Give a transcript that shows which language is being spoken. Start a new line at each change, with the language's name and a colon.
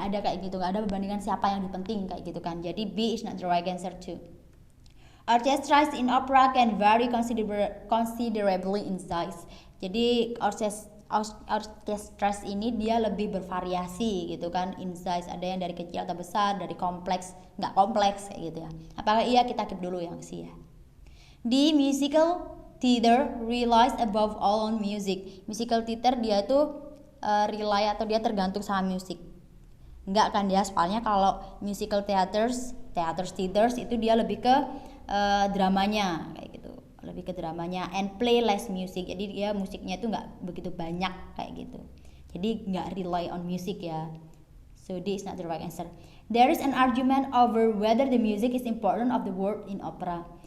Indonesian: Nggak ada kayak gitu, nggak ada perbandingan siapa yang lebih penting kayak gitu kan.
English: Jadi B is not the right answer too. Orchestras in opera can vary considerably in size.
Indonesian: Jadi orchestras ini dia lebih bervariasi gitu kan, in size. Ada yang dari kecil atau besar, dari kompleks, nggak kompleks kayak gitu ya. Apakah iya? Kita keep dulu yang C ya.
English: Di musical theater relies above all on music.
Indonesian: Musical theater dia tuh rely atau dia tergantung sama musik. Enggak kan dia, soalnya kalau musical theaters itu dia lebih ke dramanya kayak gitu. Lebih ke dramanya and play less music. Jadi dia musiknya itu enggak begitu banyak kayak gitu. Jadi enggak rely on music ya.
English: So this is not the right answer. There is an argument over whether the music is important of the word in opera.